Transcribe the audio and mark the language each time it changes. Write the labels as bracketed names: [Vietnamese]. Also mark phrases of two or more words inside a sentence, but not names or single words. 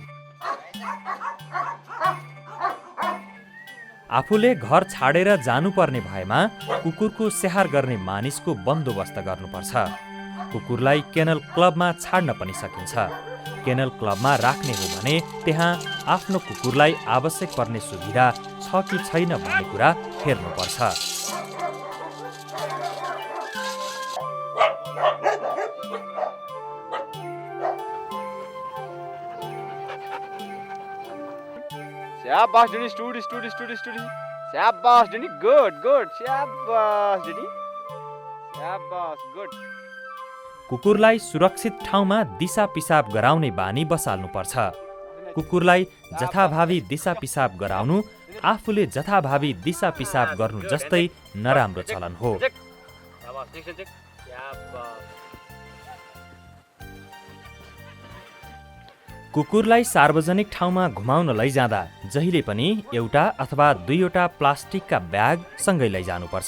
[Nepali] आफूले घर छाडेर जानुपर्ने भएमा कुकुरको स्याहार गर्ने मानिसको बन्दोबस्त गर्नुपर्छ। कुकुरलाई केनल क्लबमा छाड्न पनि सकिन्छ। केनल क्लबमा राख्ने हो भने त्यहाँ आफ्नो कुकुरलाई आवश्यक पर्ने सुविधा छ कि छैन भन्ने कुरा हेर्नुपर्छ। Shabash, Denny. Stoody. Shabash, Denny. Good. Shabash, Denny. Shabash, good. कुकुरलाई सुरक्षित ठाउँमा दिशा पिसाब गराउने बानी बसाल्नुपर्छ। कुकुरलाई जथाभावी दिशा पिसाब गराउनु आफूले जथाभावी दिशा पिसाब गर्नु जस्तै नराम्रो चलन हो। कुकुरलाई सार्वजनिक ठाउँमा घुमाउन लैजाँदा जहिले पनि एउटा अथवा 2वटा प्लास्टिकका ब्याग सँगै लैजानुपर्छ।